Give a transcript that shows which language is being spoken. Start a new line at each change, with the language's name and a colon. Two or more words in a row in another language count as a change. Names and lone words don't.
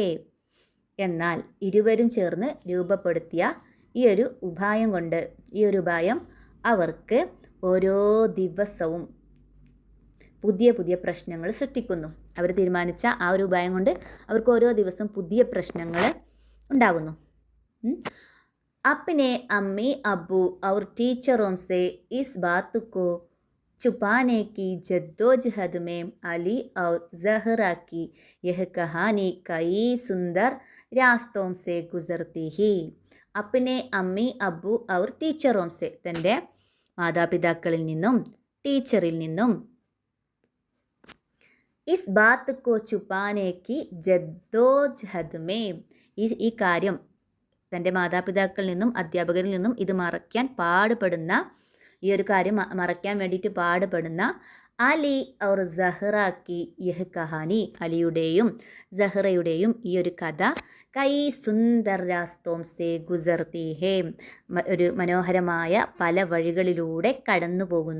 Malayalam: എന്നാൽ ഇരുവരും ചേർന്ന് രൂപപ്പെടുത്തിയ ഈ ഒരു ഉപായം അവർക്ക് ഓരോ ദിവസവും പുതിയ പുതിയ പ്രശ്നങ്ങൾ സൃഷ്ടിക്കുന്നു. അവർ തീരുമാനിച്ച ആ ഒരു ഉപായം കൊണ്ട് അവർക്ക് ഓരോ ദിവസവും പുതിയ പ്രശ്നങ്ങൾ ഉണ്ടാകുന്നു.
Hindi: अपने अम्मी अब्बू और टीचरों से इस बात को छुपाने की जद्दोजहद में अली और जहरा की यह कहानी कई सुंदर रास्तों से गुजरती ही. अपने अम्मी अब्बू और टीचरों से,
Malayalam: തൻ്റെ മാതാപിതാക്കളിൽ നിന്നും ടീച്ചറിൽ നിന്നും,
Hindi: इस बात को छुपाने की जद्दोजहद में,
Malayalam: ഈ കാര്യം തൻ്റെ മാതാപിതാക്കളിൽ നിന്നും അധ്യാപകരിൽ നിന്നും ഇത് മറയ്ക്കാൻ പാടുപെടുന്ന, ഈ ഒരു കാര്യം മറയ്ക്കാൻ വേണ്ടിയിട്ട് പാടുപെടുന്ന
Hindi: अली और ज़हरा की यह कहानी,
Malayalam: അലിയുടെയും സഹ്റയുടെയും ഈ ഒരു കഥ
Hindi: कई सुंदर रास्तों से गुज़रती है,
Malayalam: ഒരു മനോഹരമായ പല വഴികളിലൂടെ കടന്നു പോകുന്നു.